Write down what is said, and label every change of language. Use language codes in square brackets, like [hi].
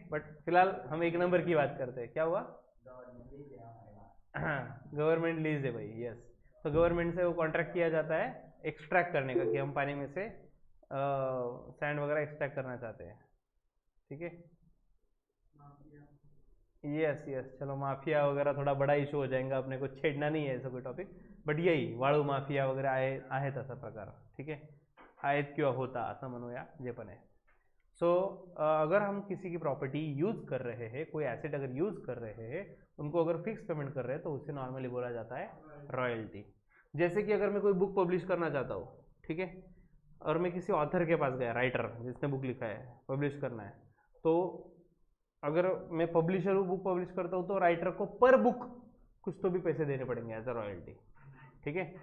[hi] But फिलहाल हम 1 number की बात करते हैं। क्या हुआ? गवर्नमेंट लीज है भाई, यस। तो गवर्नमेंट से वो कॉन्ट्रैक्ट किया जाता है एक्सट्रैक्ट करने का, कि हम पानी में से सैंड वगैरह एक्सट्रैक्ट करना चाहते हैं, ठीक है। यस यस, चलो माफिया वगैरह थोडा बडा इशू हो जाएगा, अपने को छेडना नहीं है ऐसा कोई टॉपिक, बट यही [mr] वाळू माफिया वगैरे आहेत असा प्रकार, [hi] ठीक है, [mr] आहेत किंवा होता असं म्हणूया, जे पण आहे। [hi] सो अगर हम किसी की प्रॉपर्टी यूज कर रहे हैं, कोई एसेट अगर यूज कर रहे हैं, उनको अगर फिक्स पेमेंट कर रहे हैं, तो उसे नॉर्मली बोला जाता है रॉयल्टी। जैसे कि अगर मैं कोई बुक पब्लिश करना चाहता हूँ, ठीक है, और मैं किसी ऑथर के पास गया, राइटर जिसने बुक लिखा है, पब्लिश करना है, तो अगर मैं पब्लिशर हूँ, बुक पब्लिश करता हूँ, तो राइटर को पर बुक कुछ तो भी पैसे देने पड़ेंगे एज अ रॉयल्टी, ठीक है।